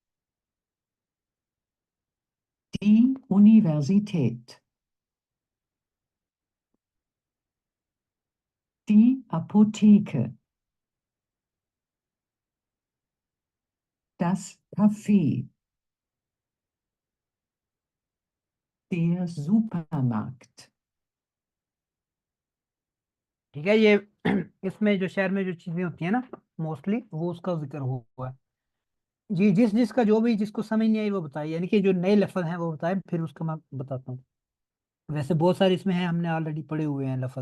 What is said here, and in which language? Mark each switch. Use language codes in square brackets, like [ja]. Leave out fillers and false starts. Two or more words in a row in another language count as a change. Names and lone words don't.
[de] die Universität, die Apotheke, das Café, der Supermarkt. [ur] ٹھیک ہے، یہ اس میں جو شہر میں جو چیزیں ہوتی ہے نا موسٹلی وہ اس کا ذکر ہوا ہے جی. جس کا جو بھی جس کو سمجھ نہیں آئی وہ بتائیے، یعنی کہ جو نئے لفظ ہیں وہ بتائیں، پھر اس کا میں بتاتا ہوں. ویسے بہت سارے اس میں ہیں، ہم نے آل ریڈی پڑھے ہوئے ہیں لفظ.